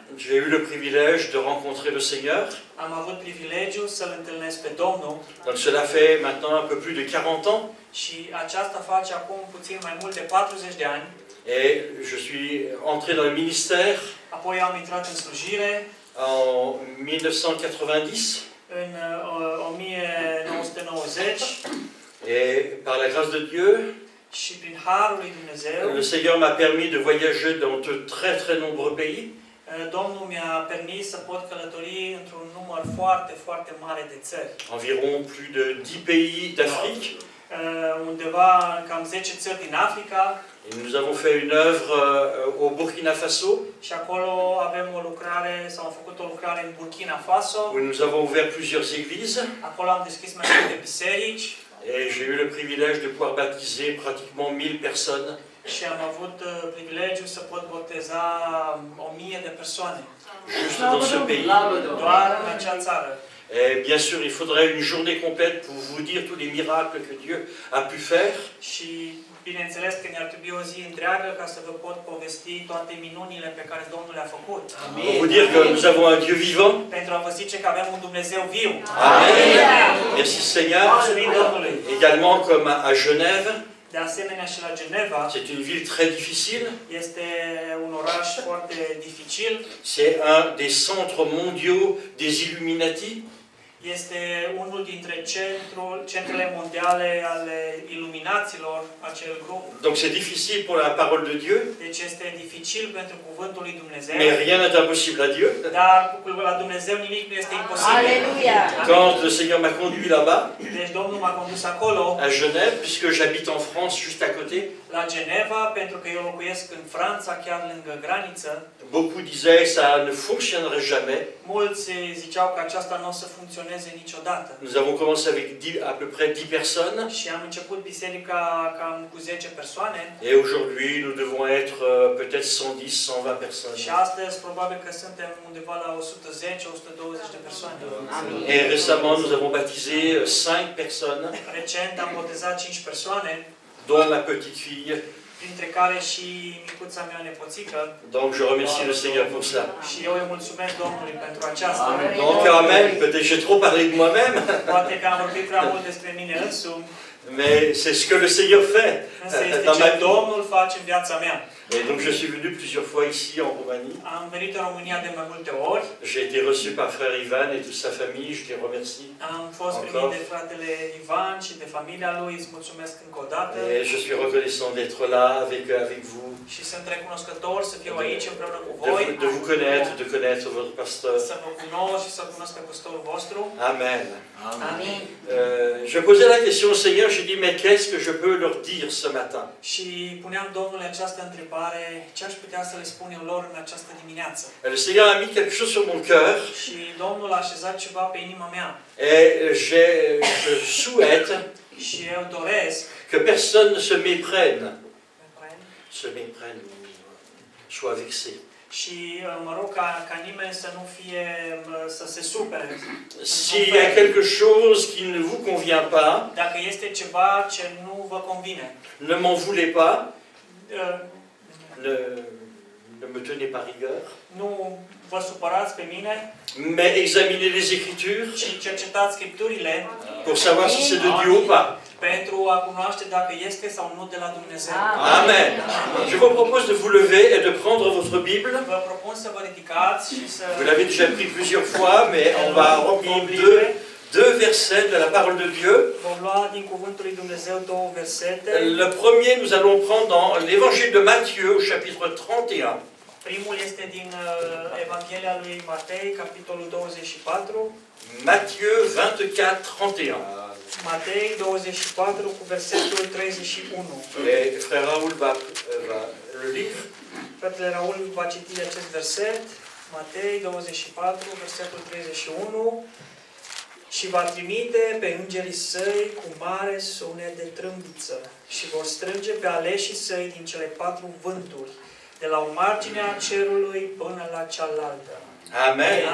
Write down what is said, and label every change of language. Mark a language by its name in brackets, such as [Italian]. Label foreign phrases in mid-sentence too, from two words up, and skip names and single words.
[French] j'ai eu le privilège de rencontrer le Seigneur. [Romanian] am avut privilegiul să-L întâlnesc pe Domnul [French] Donc cela fait maintenant un peu plus de 40 ans. [Romanian] și aceasta face acum puțin mai mult de 40 de ani. [French] Et je suis entré dans le ministère [Romanian] Apoi am intrat în slujire [French] en 1990. [Romanian] în 1990 [French] Et par la grâce de Dieu, [Romanian] și prin Harul lui Dumnezeu, [French] le Seigneur m'a permis de voyager dans de très très nombreux pays. [Romanian] Domnul mi-a permis să pot călători într-un număr foarte, foarte mare de țări. [French] Environ plus de 10 pays d'Afrique. [Romanian] Undeva cam 10 țări din Africa. [French] Et nous avons fait une œuvre au Burkina Faso, [Romanian] Și acolo avem o lucrare, sau am făcut o lucrare în Burkina Faso. [French] où nous avons ouvert plusieurs églises. [Romanian] Acolo am deschis mai multe biserici [French] Et j'ai eu le privilège de pouvoir baptiser pratiquement 1000 personnes. [Romanian] și am avut privilegiul să pot boteza 1000 de persoane. [French] Juste dans ce pays. [Romanian] Doar în acea țară. [French] Et bien sûr, il faudrait une journée complète pour vous dire tous les miracles que Dieu a pu faire. [Romanian] Și bineînțeles că ne-ar trebui o zi întreagă ca să vă pot povesti toate minunile pe care Domnul le-a făcut. [French] Pour vous dire que nous avons un Dieu vivant. [Romanian] Pentru a vă zice că avem un Dumnezeu viu. [French] Amen. Merci Seigneur. [Romanian] Mulțumim Domnului. [French] Également comme à Genève, [Romanian] De asemenea și la Geneva [French] c'est une ville très difficile. [Romanian] este un oraș foarte dificil. [French] C'est un des centres mondiaux des Illuminati. [Romanian] Este unul dintre centrele mondiale ale iluminaților, acel grup. [French] Donc c'est difficile pour la parole de Dieu, [Romanian] Deci este dificil pentru cuvântul lui Dumnezeu. [French] mais rien n'est impossible à Dieu. [Romanian] Dar la Dumnezeu nimic nu este imposibil. Aleluia! [French] Quand le Seigneur m'a conduit là-bas, [Romanian] Deci Domnul m-a condus acolo, [French] à Genève, puisque j'habite en France juste à côté, [Romanian] la Geneva, pentru că eu locuiesc în Franța, chiar lângă graniță. [French] beaucoup disaient que ça ne fonctionnerait jamais. [Romanian] Mulți ziceau că aceasta nu o să funcționeze niciodată. [French] Nous avons commencé avec à peu près 10 personnes, [Romanian] Și am început biserica cam cu 10 persoane. [French] et aujourd'hui nous devons être peut-être 110, 120 personnes. [Romanian] Și astăzi probabil că suntem undeva la 110-120 de persoane. [French] Et récemment nous avons baptisé 5 personnes, [Romanian] Recent am botezat 5 persoane, [French] dont ma petite fille. [Romanian] printre care și micuța mea nepoțică. [French] Donc je remercie le Seigneur pour ça. [Romanian] Și eu îi mulțumesc Domnului pentru aceasta. [French] Donc amen, peut-être j'ai trop parlé de moi-même, [Romanian] Poate că am vorbit prea mult despre mine însumi, [French] mais c'est ce que le Seigneur fait [Romanian] însă este [French] dans ma [Romanian] ce [French] vie. [Romanian] Domnul face în viața mea. [French] Et donc je suis venu plusieurs fois ici en Roumanie. [Romanian] Am venit în România de mai multe ori. [French] J'ai été reçu par frère Ivan et toute sa famille, je les remercie. [Romanian] Am fost primit de fratele Ivan și de familia lui, îți mulțumesc încă o dată. [French] Et je suis reconnaissant d'être là avec vous, [Romanian] Și sunt recunoscător să fiu aici împreună cu de voi, [French] vous connaître, de connaître votre pasteur. [Romanian] să vă cunosc și să cunosc pe păstorul vostru. [French] Amen. [Romanian] Amin. [French] Je posais la question au Seigneur, j'ai dit, mais qu'est-ce que je peux leur dire ce matin? [Romanian] Și puneam Domnului această întrebare, ce aș putea să le spun eu lor în această dimineață? [French] Le Seigneur a mis quelque chose sur mon cœur [Romanian] Și Domnul a așezat ceva pe inima mea. [French] et je souhaite [Romanian] Și eu doresc [French] que personne ne se méprenne, soit vexé. [Romanian] și mă rog ca nimeni să nu fie, să se supere. [French] S'il y a quelque chose qui ne vous convient pas, [Romanian] Dacă este ceva ce nu vă convine, [French] ne m'en voulez pas, uh, ne me tenez pas rigueur, [Romanian] nu vă supărați pe mine, [French] mais examinez les Écritures [Romanian] ci cercetați Scripturile [French] pour savoir si c'est de Dieu ou pas. [Romanian] pentru a cunoaște dacă este sau nu de la Dumnezeu. [French] Amen. Je vous propose de vous lever et de prendre votre Bible. [Romanian] Vă propun să vă ridicați și să [French] Vous l'avez déjà pris plusieurs fois, mais on va reprendre deux versets de la parole de Dieu. [Romanian] vom lua din cuvântul lui Dumnezeu două versete. [French] Le premier, nous allons prendre dans l'évangile de Matthieu, au chapitre 31. [Romanian] Primul este din Evanghelia lui Matei, capitolul 24. [French] Matthieu 24, 31. [Romanian] Matei 24 cu versetul 31. [French] Et frère Raoul va le lire. [Romanian] Fratele Raul va citi acest verset, Matei 24, versetul 31. Și va trimite pe îngerii săi cu mare sunet de trâmbiță și vor strânge pe aleșii săi din cele 4 vânturi, de la o margine a cerului până la cealaltă.